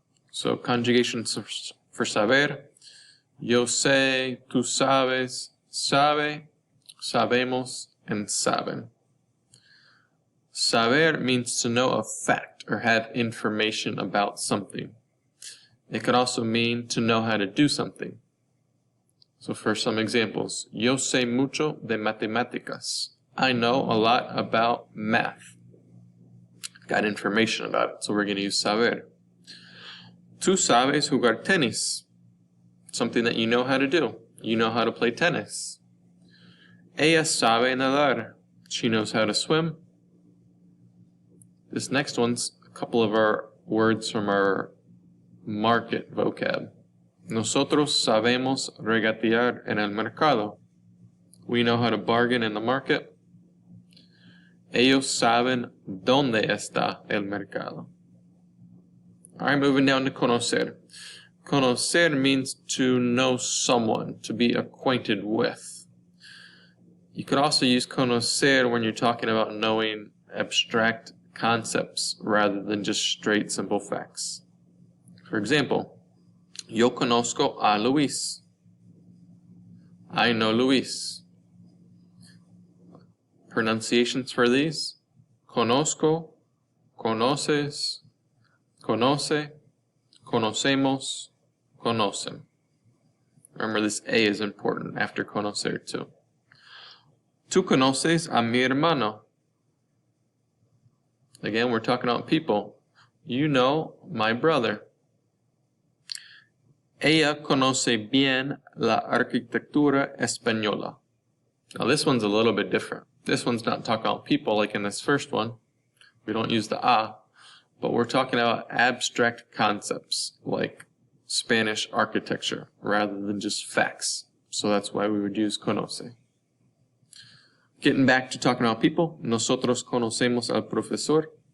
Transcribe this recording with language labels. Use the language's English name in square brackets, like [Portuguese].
[English] So conjugations for saber: yo sé, tú sabes, sabe, sabemos, and saben. Saber means to know a fact or have information about something. It could also mean to know how to do something. So for some examples, [Spanish] yo sé mucho de matemáticas. [English] I know a lot about math. Got information about it, so we're going to use saber. [Spanish] Tú sabes jugar tenis. [English] Something that you know how to do. You know how to play tennis. [Spanish] Ella sabe nadar. [English] She knows how to swim. This next one's a couple of our words from our market vocab. [Spanish] Nosotros sabemos regatear en el mercado. [English] We know how to bargain in the market. [Spanish] Ellos saben dónde está el mercado. [English] Alright, moving down to conocer. Conocer means to know someone, to be acquainted with. You could also use conocer when you're talking about knowing abstract concepts rather than just straight simple facts. For example, [Spanish] yo conozco a Luis. [English] I know Luis. Pronunciations for these: conozco, conoces, conoce, conocemos, conocen. Remember, this A is important after conocer too. [Spanish] Tú conoces a mi hermano. [English] Again, we're talking about people. You know my brother. [Spanish] Ella conoce bien la arquitectura española. [English] Now this one's a little bit different. This one's not talking about people like in this first one. We don't use the a, but we're talking about abstract concepts like Spanish architecture rather than just facts. So that's why we would use conoce. Getting back to talking about people, [Spanish] nosotros conocemos al profesor.